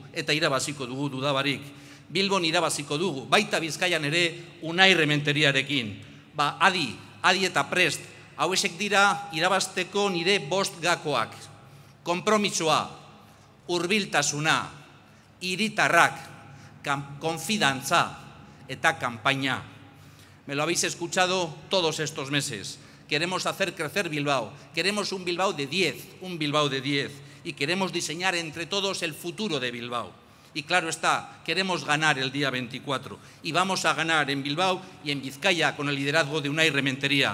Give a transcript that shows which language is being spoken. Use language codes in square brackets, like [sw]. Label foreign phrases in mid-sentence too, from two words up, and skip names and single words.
[eu] Eta irabaziko dugu dudabarik. Bilbon irabaziko dugu, baita Bizkaian ere Unai Rementeriarekin. Adi eta prest, hauesek dira irabazteko nire 5 gakoak. Konpromisoa, hurbiltasuna, hiritarrak, konfidantza eta kanpaina. [es] Me lo habéis escuchado todos estos meses. Queremos hacer crecer Bilbao. Queremos un Bilbao de 10, y queremos diseñar entre todos el futuro de Bilbao. Y claro está, queremos ganar el día 24. Y vamos a ganar en Bilbao y en Vizcaya con el liderazgo de Unai Rementeria.